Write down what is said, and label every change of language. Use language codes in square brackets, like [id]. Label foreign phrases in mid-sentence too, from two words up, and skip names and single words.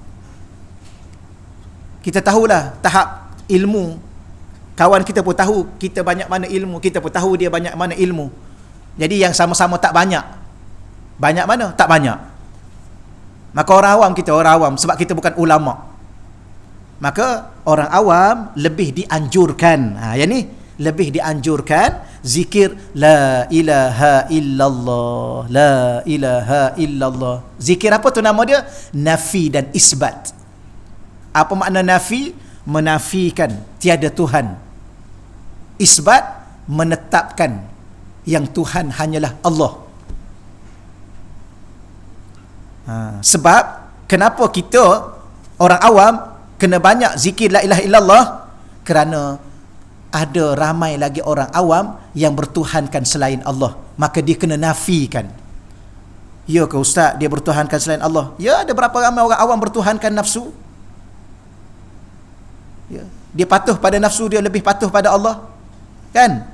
[ms] Kita tahulah tahap ilmu, kawan kita pun tahu kita banyak mana ilmu, kita pun tahu dia banyak mana ilmu. Jadi yang sama-sama tak banyak, banyak mana? Tak banyak. Maka orang awam, kita orang awam, sebab kita bukan ulama', maka orang awam lebih dianjurkan, yang ni lebih dianjurkan zikir [ar] لا إله إلا الله، لا إله إلا الله. [ms] Zikir apa tu nama dia? Nafi dan isbat. Apa makna nafi? Menafikan tiada Tuhan. Isbat, menetapkan yang Tuhan hanyalah Allah. Sebab kenapa kita orang awam kena banyak zikir [ar] لا إله إلا الله? [ms] Kerana ada ramai lagi orang awam yang bertuhankan selain Allah, maka dia kena nafikan. Ya ke ustaz, dia bertuhankan selain Allah? Ya, ada berapa ramai orang awam bertuhankan nafsu? Ya, dia patuh pada nafsu, dia lebih patuh pada Allah, kan?